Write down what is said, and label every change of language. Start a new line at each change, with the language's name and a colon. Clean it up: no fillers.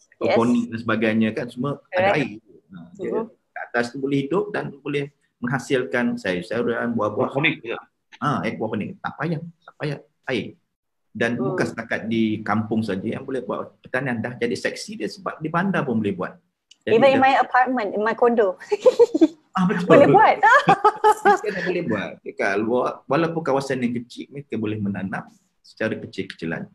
Malay: Hidroponik dan sebagainya kan, semua ada air. Dia kat atas tu boleh hidup dan boleh menghasilkan sayur-sayuran, buah-buah. Aquaponik. Tak payah air. Dan bukan setakat di kampung saja yang boleh buat pertanian, dah jadi seksi dia, sebab di bandar pun boleh buat.
English: Even in my apartment, in my condo.
Malay: Betul. Boleh buat. Kita boleh buat. Walaupun kawasan yang kecil, mereka boleh menanam secara kecil-kecilan.